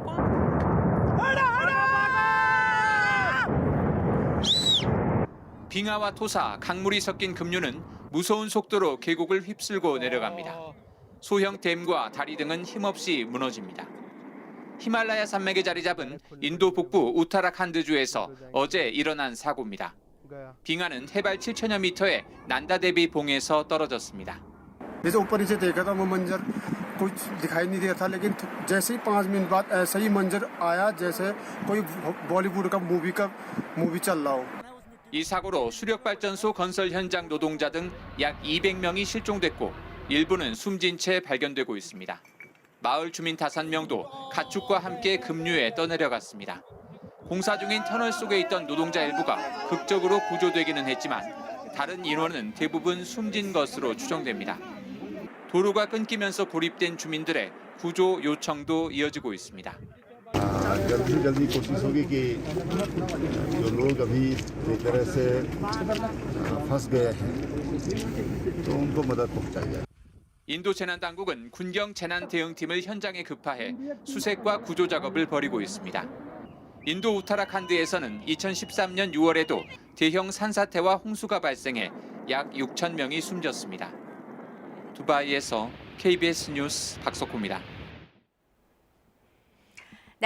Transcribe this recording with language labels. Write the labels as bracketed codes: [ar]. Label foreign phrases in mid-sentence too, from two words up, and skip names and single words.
[ko] 빙하와 토사, 강물이 섞인 급류는 무서운 속도로 계곡을 휩쓸고 내려갑니다. 소형 댐과 다리 등은 힘없이 무너집니다. 히말라야 산맥에 자리 잡은 인도 북부 우타라칸드주에서 어제 일어난 사고입니다. 빙하는 해발 7,000여 미터의 난다데비 봉에서 떨어졌습니다. [hi] जैसे ऊपर नीचे देखा था वो मंजर कुछ दिखाई नहीं दिया था लेकिन जैसे ही 5 मिनट बाद ऐसा ही मंजर आया जैसे कोई बॉलीवुड का मूवी चल रहा हो. [ko] 이 사고로 수력발전소 건설 현장 노동자 등 약 200명이 실종됐고 일부는 숨진 채 발견되고 있습니다. 마을 주민 5명도 가축과 함께 급류에 떠내려갔습니다. 공사 중인 터널 속에 있던 노동자 일부가 극적으로 구조되기는 했지만 다른 인원은 대부분 숨진 것으로 추정됩니다. 도로가 끊기면서 고립된 주민들의 구조 요청도 이어지고 있습니다. [hi] जल्दी से जल्दी कोशिश होगी कि जो लोग अभी एक तरह से फंस गए हैं तो उनको मदद पहुंचाई जाए. [ko] 인도 재난당국은 군경 재난대응팀을 현장에 급파해 수색과 구조 작업을 벌이고 있습니다. 인도 우타라칸드에서는 2013년 6월에도 대형 산사태와 홍수가 발생해 약 6천 명이 숨졌습니다. 두바이에서 KBS 뉴스 박석호입니다.